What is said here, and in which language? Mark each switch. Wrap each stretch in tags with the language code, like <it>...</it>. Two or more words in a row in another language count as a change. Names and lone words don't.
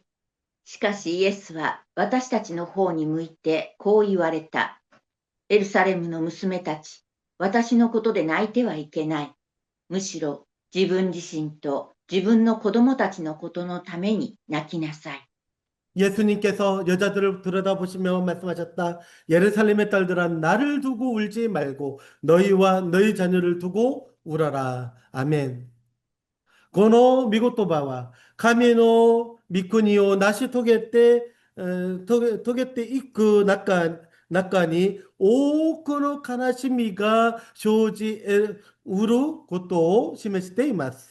<ja>しかしイエスは私たちの方に向いてこう言われた。エルサレムの娘たち、私のことで泣いてはいけない。むしろ自分自身と自分の子供たちのことのために泣きなさい。</ja> <ko>예수님께서 여자들을 들여다보시며 말씀하셨다. 예루살렘의 딸들아 나를 두고 울지 말고 너희와 너희 자녀를 두고 울어라. 아멘.</ko> <ja>この見言葉は神の御国を成し遂げて、遂げていく中に多くの悲しみが生じうることを示しています。</ja>